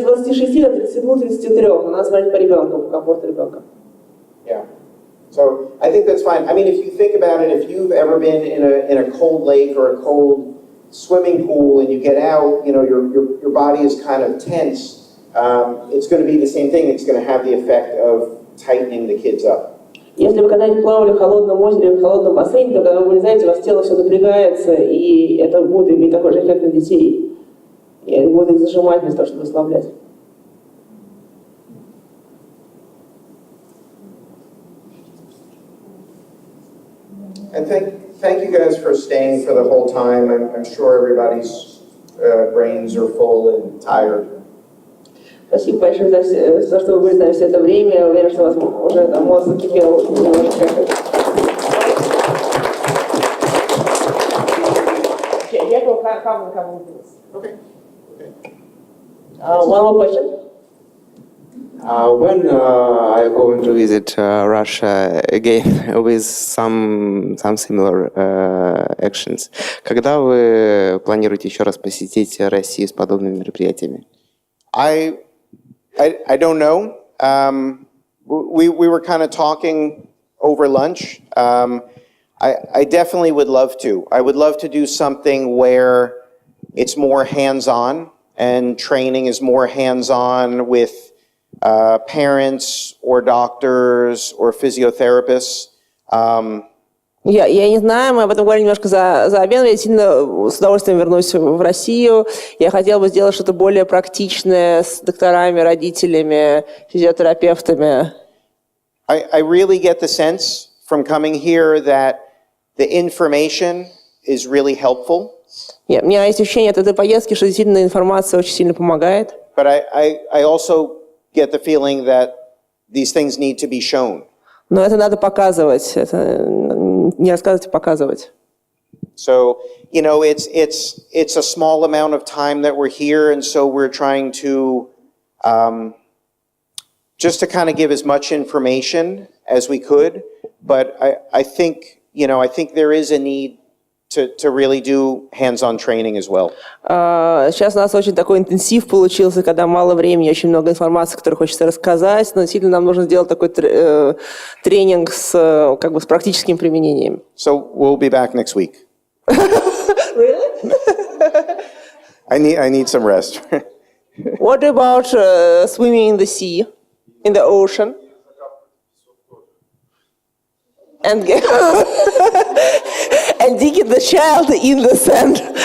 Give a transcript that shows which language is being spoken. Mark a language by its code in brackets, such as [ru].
[ru] Где с 26 до 32-33, у нас смотрит по ребенку, по комфорту ребенка. [en] Yeah. So I think that's fine. I mean, if you think about it, if you've ever been in a cold lake or a cold swimming pool and you get out, your body is kind of tense. It's going to be the same thing. It's going to have the effect of tightening the kids up. [ru] Если вы когда-нибудь плавали в холодном озере, в холодном бассейне, то когда вы вылезаете, у вас тело все напрягается, и это будет иметь такой же эффект на детей. И будет их зажимать вместо того, чтобы расслаблять. [en] And thank you guys for staying for the whole time. I'm sure everybody's brains are full and tired. [ru] Спасибо большое за что вы были с нами все это время. Я уверен, что у вас уже мозг закипел немножечко. [en] Okay. One more question. When are you going to visit Russia again with some similar actions? [ru] Когда вы планируете еще раз посетить Россию с подобными мероприятиями? [en] I don't know. We were kind of talking over lunch. I definitely would love to. I would love to do something where it's more hands-on, and training is more hands-on with parents or doctors or physiotherapists. [ru] Я не знаю, мы об этом говорили немножко за обедом. Я сильно с удовольствием вернусь в Россию. Я хотела бы сделать что-то более практичное с докторами, родителями, физиотерапевтами. [en] I really get the sense from coming here that the information is really helpful. [ru] У меня есть ощущение от этой поездки, что действительно информация очень сильно помогает. [en] But I also get the feeling that these things need to be shown. [ru] Но это надо показывать. Это не рассказывать, а показывать. [en] So, you know, it's a small amount of time that we're here, and so we're trying to just to kind of give as much information as we could. But I think, you know, I think there is a need to really do hands-on training as well. [ru] Сейчас у нас очень такой интенсив получился, когда мало времени, очень много информации, которую хочется рассказать, но действительно нам нужно сделать такой тренинг с практическим применением. [en] So we'll be back next week. Really? I need some rest. What about swimming in the sea, in the ocean? And and digging the child in the sand.